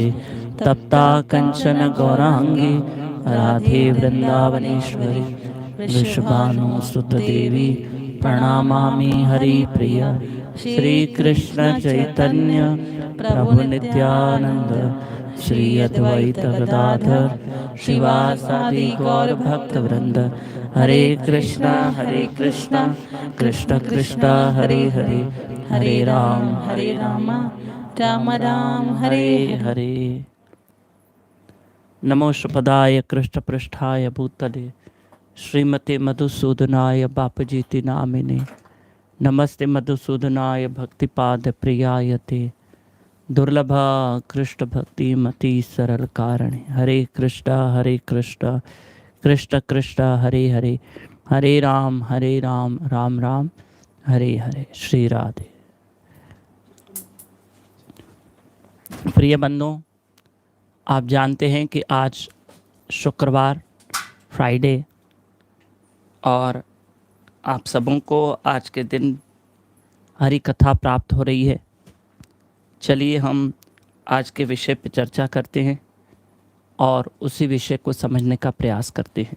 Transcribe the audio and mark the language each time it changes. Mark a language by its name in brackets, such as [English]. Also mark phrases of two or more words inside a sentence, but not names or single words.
[Sanskrit] तप्ता कंचन गौरांगी राधे वृंदावनेश्वरी, वृषभानुसुत देवी प्रणमामि हरिप्रिय। श्री कृष्ण चैतन्य प्रभु नित्यानंद, श्री अद्वैत गदाधर शिवासादि गौर भक्त वृंद। हरे कृष्णा कृष्ण कृष्ण हरे हरे, हरे राम राम राम हरे हरे। नमो श्रीपदाय कृष्ण पृष्ठाय भूतले, श्रीमते मधुसूदनाय बापजीति नामिने। नमस्ते मधुसूदनाय भक्तिपाद प्रियायते, दुर्लभ कृष्ण भक्ति मति सरल कारणे। हरे कृष्ण कृष्ण कृष्ण हरे हरे, हरे राम राम राम हरे हरे। [Hindi] श्री राधे। प्रिय बंधुओं, आप जानते हैं कि आज शुक्रवार फ्राइडे, और आप सबों को आज के दिन हरि कथा प्राप्त हो रही है। चलिए हम आज के विषय पर चर्चा करते हैं और उसी विषय को समझने का प्रयास करते हैं।